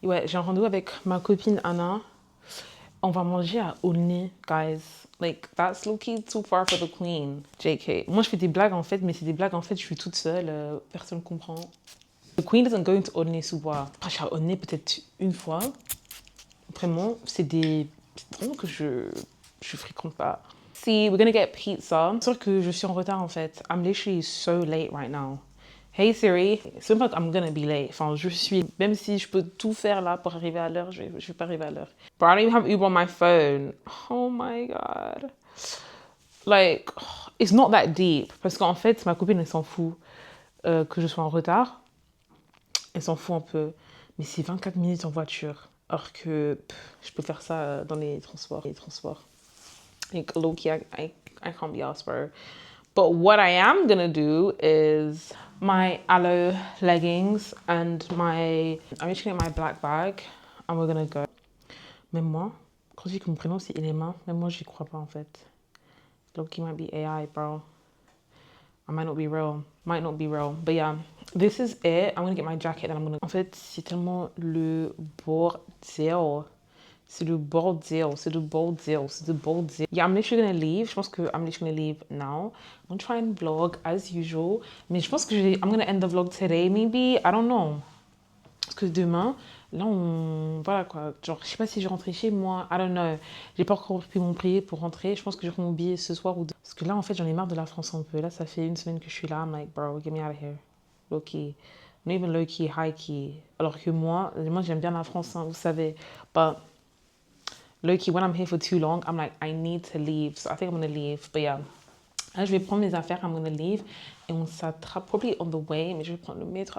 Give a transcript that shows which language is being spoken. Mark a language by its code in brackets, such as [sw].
[fr] Ouais, j'ai un rendez-vous avec ma copine Anna. On va manger à Aulnay, guys. [en] Like, that's low-key too far for the queen. JK. [fr] Moi, je fais des blagues en fait, mais c'est des blagues en fait, je suis toute seule. Personne ne comprend. [en] The queen doesn't go into Aulnay-sous-Bois. [fr] Après, je suis à Aulnay peut-être une fois. Vraiment, c'est vraiment que je fréquente pas. [en] See, we're gonna get pizza. [fr] C'est sûr que je suis en retard en fait. [en] I'm literally so late right now. [fr] Hey Siri, c'est même pas que [en] I'm gonna be late. [fr] Enfin, même si je peux tout faire là pour arriver à l'heure, je vais pas arriver à l'heure. [en] But I don't even have Uber on my phone. Oh my god. Like, it's not that deep. [fr] Parce qu'en fait, ma copine, elle s'en fout que je sois en retard. Elle s'en fout un peu. Mais c'est 24 minutes en voiture. Alors que je peux faire ça dans les transports. [en] Like, low-key, I can't be asked, bro. But what I am gonna do is my aloe leggings and I'm just gonna get my black bag and we're gonna go. [fr] Même moi, quand je dis que mon prénom c'est Ilema, même moi j'y crois pas en fait. [en] Loki might be AI, bro. I might not be real. Might not be real. But yeah, this is it. I'm gonna get my jacket and I'm gonna... [fr] En fait, c'est tellement le bordel. C'est le bordel. C'est le bordel. C'est le bordel. [en] Yeah, I'm literally gonna leave. [fr] Je pense que [en] I'm literally gonna leave now. I'm gonna try and vlog as usual. [fr] Mais je pense que [en] I'm gonna end the vlog today, maybe. I don't know. [fr] Parce que demain, là, voilà quoi. Genre, je sais pas si je rentrais chez moi. [en] I don't know. [fr] J'ai pas encore pris mon billet pour rentrer. Je pense que je prends mon billet ce soir ou deux. Parce que là, en fait, j'en ai marre de la France un peu. Là, ça fait une semaine que je suis là. [en] I'm like, bro, get me out of here. Low key. Not even low key, high key. [fr] Alors que moi j'aime bien la France, hein, vous savez. [en] But low key, when I'm here for too long, I'm like, I need to leave. So I think I'm gonna leave. But yeah. [fr] Là, je vais prendre mes affaires. [en] I'm gonna leave. [fr] Et on s'attrape [en] probably on the way. [fr] Mais je vais prendre le métro.